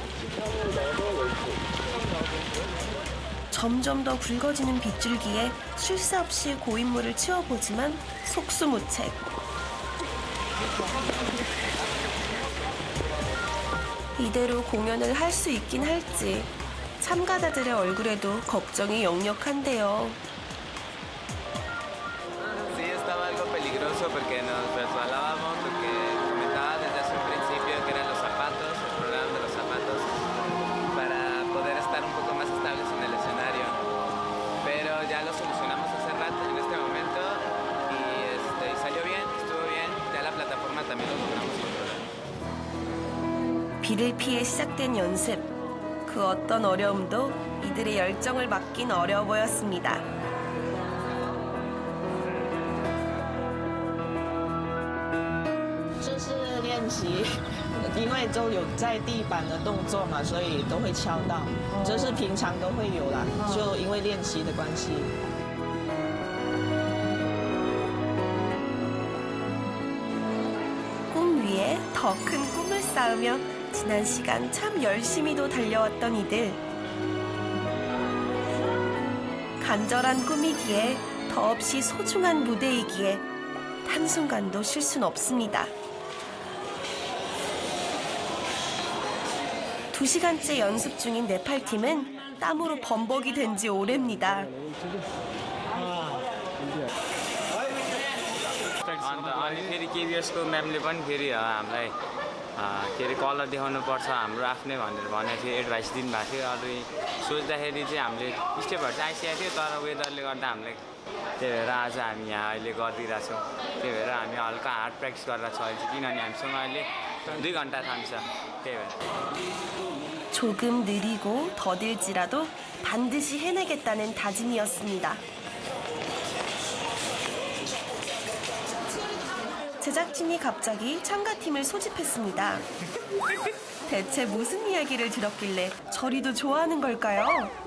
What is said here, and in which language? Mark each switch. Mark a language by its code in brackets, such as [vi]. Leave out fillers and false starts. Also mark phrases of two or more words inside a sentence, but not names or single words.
[ko] 점점 더 굵어지는 빗줄기에 쉴 새 없이 고인물을 치워보지만 속수무책. 이대로 공연을 할 수 있긴 할지 참가자들의 얼굴에도 걱정이 역력한데요. [es] mucho porque nos resbalábamos, porque comentaba desde hace un principio que eran los zapatos, el problema de los zapatos, para poder estar un poco más estables en el escenario. Pero ya lo solucionamos hace rato en este momento y salió bien, estuvo bien. Ya la plataforma también lo logramos controlar. [ko] 비를 피해 시작된 연습. 그 어떤 어려움도 이들의 열정을 막긴 어려워 보였습니다. [zh] 就是练习，因为都有在地板的动作嘛，所以都会敲到。这是平常都会有啦，就因为练习的关系。 [ko] 꿈 위에 더 큰 꿈을 쌓으며 지난 시간 참 열심히도 달려왔던 이들. 간절한 꿈이기에 더없이 소중한 무대이기에 한순간도 쉴 순 없습니다. 2시간째 연습 중인 네팔팀은 땀으로 범벅이 된 지 오래입니다. [ne] अनि फेरि केबिएसको म्यामले पनि फेरि हामीलाई के अरे कलर देखाउनुपर्छ हाम्रो आफ्नै भनेर भनेको थियो एडभाइस दिनुभएको थियो अरू सोच्दाखेरि चाहिँ हामीले स्टेपहरू चाहिँ आइसकेको थियो तर वेदरले गर्दा हामीले त्यही भएर आज हामी यहाँ अहिले गरिदिरहेछौँ त्यही भएर हामी हल्का [en] hard practice [ne] गरेर छ अहिले किनभने हामीसँग अहिले 2 घन्टा थाम्छ त्यही भएर [ko] 조금 느리고 더딜지라도 반드시 해내겠다는 다짐이었습니다. 제작진이 갑자기 참가팀을 소집했습니다. 대체 무슨 이야기를 들었길래 저리도 좋아하는 걸까요?